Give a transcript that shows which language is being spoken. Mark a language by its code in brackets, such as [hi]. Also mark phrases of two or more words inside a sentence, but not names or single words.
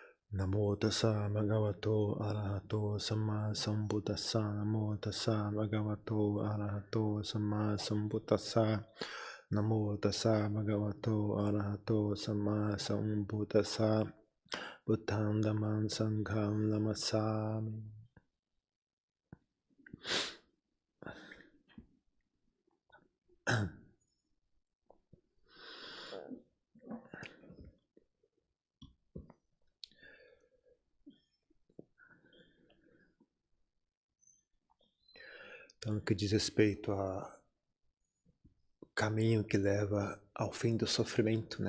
[pi] Namo tassa bhagavato arahato samma sambuddhassa. Namo tassa bhagavato arahato samma sambuddhassa. Namo tassa bhagavato arahato samma sambuddhassa. Buddham dhammam sangham namassami. [pt] Então, no que diz respeito ao caminho que leva ao fim do sofrimento, né?